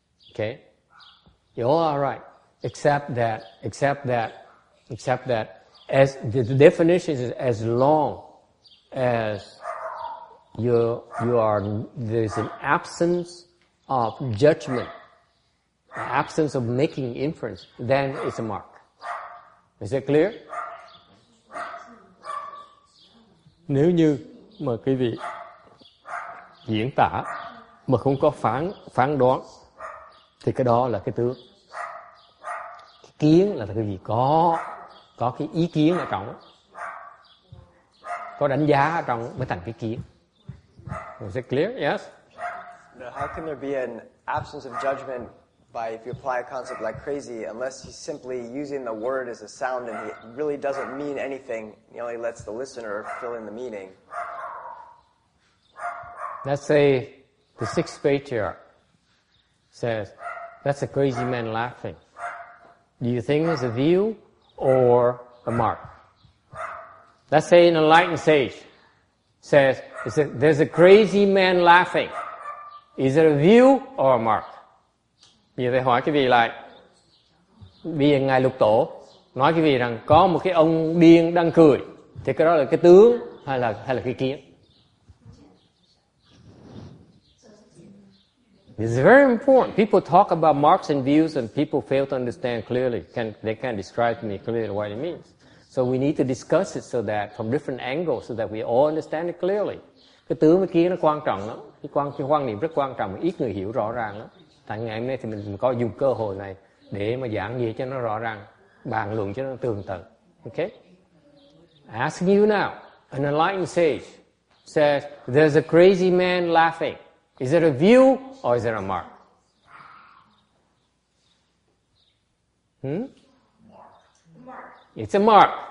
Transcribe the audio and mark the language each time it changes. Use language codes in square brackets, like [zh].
[en] Okay? You all are right, except that as the definition is as long as there's an absence of judgment, an absence of making inference, then it's a mark. Is that clear? [vi] Nếu như mà quý vị diễn tả mà không có phán đoán thì cái đó là cái tướng. Cái kiến là cái gì có cái ý kiến ở trong, có đánh giá ở trong mới thành cái kiến. [en] Is it clear? Yes? How can there be an absence of judgment if you apply a concept like crazy, unless he's simply using the word as a sound and he really doesn't mean anything, he only lets the listener fill in the meaning? Let's say the sixth patriarch says, that's a crazy man laughing. Do you think it's a view or a mark? Let's say an enlightened sage says, there's a crazy man laughing. Is it a view or a mark? [vi] Bây giờ tôi hỏi cái vị lại. Bây giờ Ngài Lục Tổ Nói cái gì rằng có một cái ông điên đang cười, thì cái đó là cái tướng hay là cái kiến? [en] It's very important. People talk about marks and views and people fail to understand clearly. They can't describe to me clearly what it means. So we need to discuss it so that from different angles so that we all understand it clearly. [vi] Cái tướng với kiến nó quan trọng lắm. Cái quan niệm rất quan trọng, ít người hiểu rõ ràng lắm. Tại ngày hôm nay thì mình có dùng cơ hội này để mà giảng gì cho nó rõ ràng, bàn luận cho nó tường tận. [en] Okay? Asking you now, an enlightened sage says, there's a crazy man laughing. Is it a view or is it a mark? Mark. It's a mark.